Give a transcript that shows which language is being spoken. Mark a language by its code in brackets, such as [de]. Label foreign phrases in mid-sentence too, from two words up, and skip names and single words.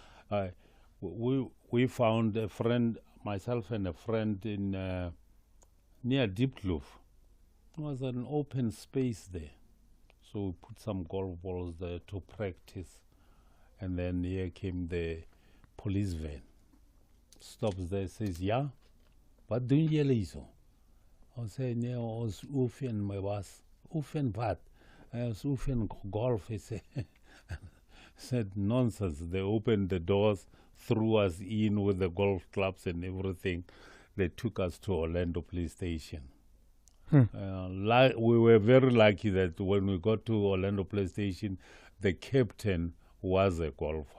[en] We found a friend, myself and a friend in near Diepkloof. It was an open space there. So we put some golf balls there to practice. And then here came the police van. Stops there, says, [af] "Ja, wat doen jullie hier zo?" [en] I say, [af] "Nee, ons oefen my was. Oefen wat? Ons oefen golf." [en] He said, "Nonsense." They opened the doors, threw us in with the golf clubs and everything. They took us to Orlando Police Station. We were very lucky that when we got to Orlando Police Station, the captain was a golfer.